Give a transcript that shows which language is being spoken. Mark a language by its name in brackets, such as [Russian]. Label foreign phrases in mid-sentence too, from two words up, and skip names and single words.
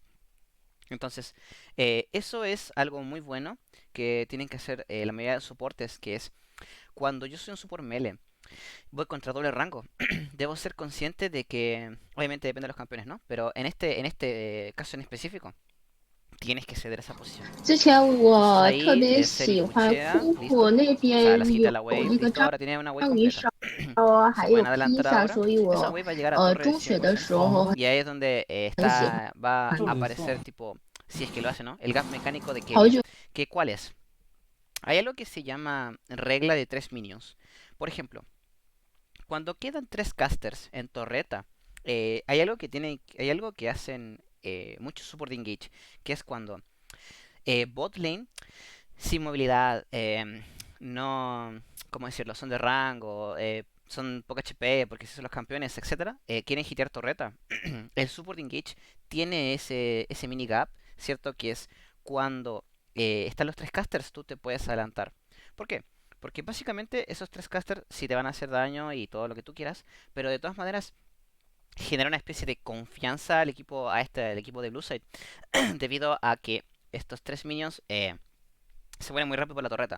[Spanish] Entonces, eso es algo muy bueno que tienen que hacer la mayoría de soportes, que es cuando yo soy un [English] support melee, [Spanish] voy contra doble rango, debo ser consciente de que, obviamente depende de los campeones, ¿no? Pero en este caso en específico, tienes que ceder esa posición. [Chinese] 之前 [Spanish] Entonces [Chinese] 我特 [Spanish] ahí [Chinese] 别 [Spanish] Seri [Chinese] 喜欢 [Spanish] pushea, [Chinese] 库库 [Spanish] listo. [Chinese] 那 [Spanish] O sea, las [Chinese] 边 [Spanish] quita [Chinese] 有 [Spanish] la wave, [Chinese] 那个 [Spanish] listo, ahora tiene una wave [Chinese] 章鱼 [Spanish] completa. [Chinese] 烧啊， [Spanish] Se [Chinese] 还有 [Spanish] pueden [Chinese] 披 [Spanish] adelantar [Chinese] 萨， [Spanish] ahora. [Chinese] 所以 [Spanish] Esa [Chinese] 我 [Spanish] wave va a llegar a torre de [Chinese] 中学的 [Spanish] 100%. [Chinese] 时候 [Spanish] Y ahí es donde [Chinese] 很喜欢 [Spanish] va a [Chinese] 的， [Spanish] aparecer tipo, si es que lo hace, ¿no? El gap mecánico de [Chinese] 好 [Spanish] Keria. [Chinese] 久 [Spanish] ¿Cuál es? Hay algo que se llama regla de 3 minions. Por ejemplo, cuando quedan 3 casters en torreta, hay algo que hacen muchos [English] support engage, [Spanish] que es cuando [English] bot lane [Spanish] sin movilidad, no, ¿cómo decirlo? Son de rango, son poca HP porque si son los campeones, etcétera, quieren hitear torreta. El [English] support engage [Spanish] tiene ese mini gap, ¿cierto? Que es cuando están los tres casters, tú te puedes adelantar. ¿Por qué? Porque básicamente esos tres casters sí te van a hacer daño y todo lo que tú quieras, pero de todas maneras genera una especie de confianza al equipo, al equipo de Blueside, debido a que estos tres minions se muere muy rápido por la torreta.